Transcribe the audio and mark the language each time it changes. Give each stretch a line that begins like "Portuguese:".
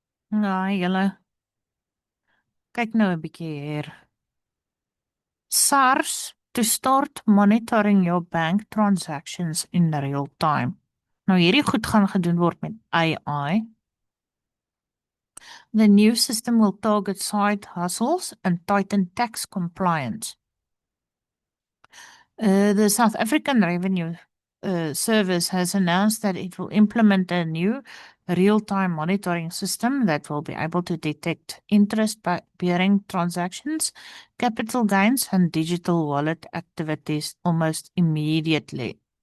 Afrikaans: Ja, julle, kyk nou 'n bietjie hier.
English: SARS to start monitoring your bank transactions in real time.
Afrikaans: Nou hierdie goed gaan gedoen word met AI.
English: The new system will target side hustles and tighten tax compliance. The South African Revenue Service has announced that it will implement a new real-time monitoring system that will be able to detect interest-bearing transactions, capital gains, and digital wallet activities almost immediately.